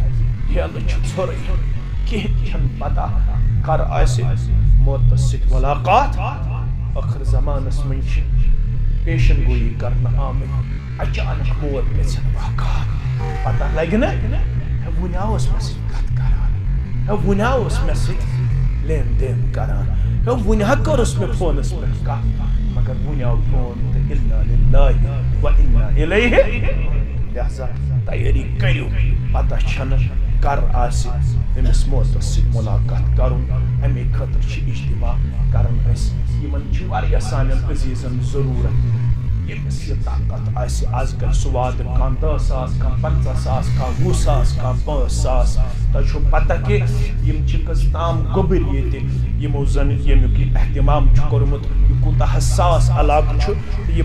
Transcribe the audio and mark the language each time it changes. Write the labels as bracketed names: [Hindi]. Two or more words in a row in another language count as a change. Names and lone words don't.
[Kashmiri] ہیلہٕ چھُ ژھوٚرٕے کِہیٖنۍ چھَنہٕ پتہ کر آسہِ موتس سۭتۍ ملاقات ٲخر زمانس منٛز چھِ پیشن گویی کرنہٕ آمٕتۍ اچانک موت گژھن واقعات پتہ لگہِ نہٕ وُنہِ اوس مےٚ سۭتۍ کتھ کران وُنہِ اوس مےٚ سۭتۍ لین دین کران وُنہِ ہا کٔرٕس مےٚ فونس پٮ۪ٹھ کتھ مگر وُنہِ آو فون تہٕ [Arabic] اِنا لِلّٰہِ و اِنا [Kashmiri] اِلیہِ لہذا تیٲری کٔرِو پتہ چھنہٕ کر آسہِ أمِس موتس سۭتۍ ملاقات کرُن اَمے خٲطرٕ چھِ اجتماع کران أسۍ یِمن چھِ واریاہ سانٮ۪ن عزیٖزن ضروٗرت ییٚمِس یہِ طاقت آسہِ آز کل سُہ واتہِ کانٛہہ 10 ساس کانٛہہ 50 ساس کانٛہہ 20 ساس کانٛہہ 5 ساس تۄہہِ چھُو پتہ کہِ یِم چھِ کٔژتام گوٚبٕرۍ ییٚتہِ یِمو زن ییٚمیُک یہِ احتمام چھُ کوٚرمُت یہِ کوٗتاہ حساس علاقہٕ چھُ تہٕ